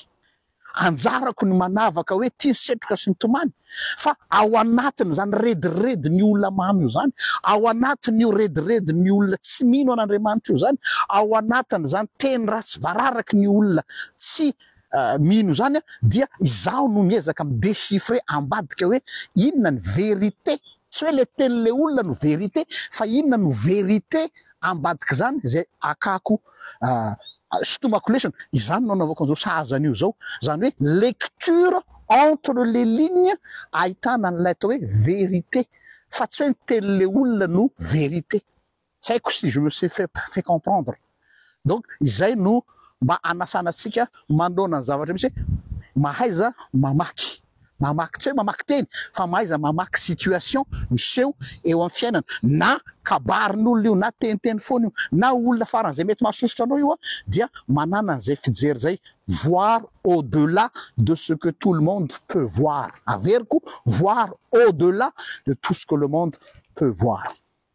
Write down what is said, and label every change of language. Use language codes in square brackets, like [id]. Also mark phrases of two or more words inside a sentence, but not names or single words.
[mg] Anjarako ny manavaka hoe tia ny setroka sy ny tomany, fa ao anatiny zany rediredy ny olona mamy io zany, ao anatiny io rediredy ny olona tsy mino an'Andriamanitra io zany, ao anatiny zany teny ratsy vararaka ny olona tsy mino zany, dia izaho no miezaka midéchiffrer ambadika hoe inona ny vérité, tsy hoe le tenin'le olona no vérité, fa inona no vérité ambadika zany zay akako stomachulation. Izany no anaovako an'izao sahazan'io zao, zany hoe [fr] lecture entre les lignes, [mg] ahitana an'ilay atao hoe vérité, fa tsy hoe ny tenin'le olona no vérité. Tsy haiko [fr] si je me suis fait comprendre. [mg] Donc izay no mba anasanantsika mandoana ny zavatra misy mahaiza mamaky tsy hoe mamaky teny, fa mahaiza mamaky situation miseho eo amin'ny fiainana, na kabarin'olona io, na teniteny foana io, na olona faran'izay mety mahasositra anao io dia manana an'izay fijery zay, [fr] voir au-delà de ce que tout le monde peut voir. Averiko voir au-delà de tout ce que le monde peut voir.